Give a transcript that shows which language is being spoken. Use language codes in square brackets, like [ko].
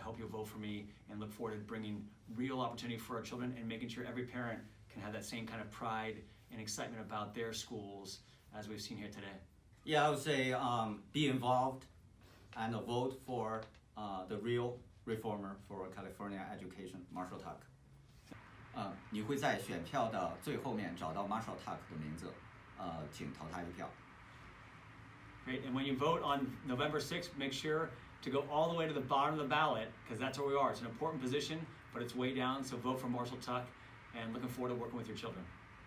[en] I hope you'll vote for me, and look forward to bringing real opportunity for our children and making sure every parent can have that same kind of pride and excitement about their schools as we've seen here today. Yeah, I would say be involved and vote for the real reformer for California education, Marshall Tuck. [zh] 你会在选票的最后面找到 Marshall Tuck 的名字，请投他一票。 [en] Great, and when you vote on November 6th, make sure to go all the way to the bottom of the ballot, because that's where we are. It's an important position, but it's way down, so vote for Marshall Tuck, and looking forward to working with your children.